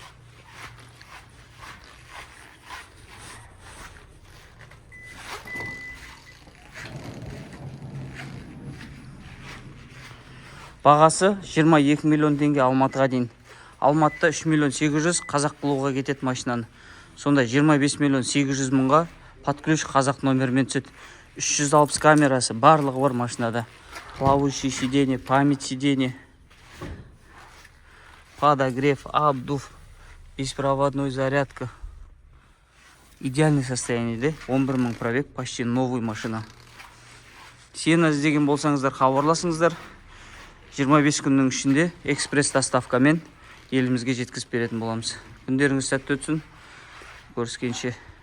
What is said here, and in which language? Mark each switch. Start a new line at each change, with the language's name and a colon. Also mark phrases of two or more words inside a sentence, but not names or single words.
Kazakh: Бағасы 22 миллион теңге Алматыға дейін. Алматыда 3 миллион 800 қазақ блогға кетеді машинаны. Сонда 25 миллион 800 мыңға
Russian: под ключ
Kazakh: қазақ номермен түседі. 360 камерасы барлығы бар машинада.
Russian: Плавающий сиденье, память сиденье, подогрев, обдув, беспроводной зарядка. Идеальное состояние, да? 11.000 пробег, почти новый машина.
Kazakh: Сені іздеген болсаңыздар, хабарласыңыздар. 25 күннің ішінде экспресс доставкамен елімізге жеткізіп беретін боламыз. Күндеріңіз сәтті өтсін. Көріскенше.